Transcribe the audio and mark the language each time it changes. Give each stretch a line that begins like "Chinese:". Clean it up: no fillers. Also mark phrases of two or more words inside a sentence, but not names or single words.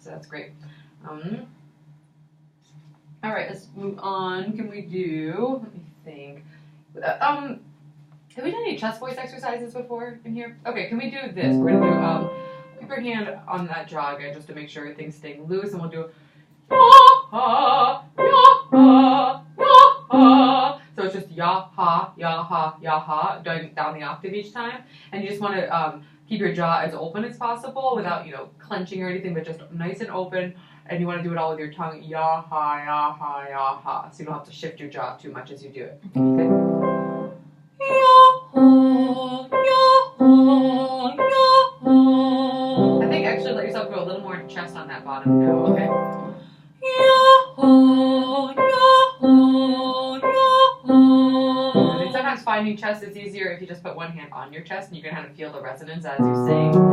English: So that's great. All right, let's move on. Can we do, let me think. Have we done any chest voice exercises before in here? Okay, can we do this? We're going to do, keep your hand on that jaw again just to make sure everything's staying loose, and we'll do ya-ha, ya-ha, ya-ha. So it's just ya-ha, ya-ha, ya-ha, going down the octave each time. And you just want to keep your jaw as open as possible without, clenching or anything, but just nice and open. and you want to do it all with your tongue, ya-ha, ya-ha, ya-ha, so you don't have to shift your jaw too much as you do it. Okay? I think actually let yourself go a little more chest on that bottom note. Okay. And sometimes finding chest is easier if you just put one hand on your chest and you can kind of feel the resonance as you sing.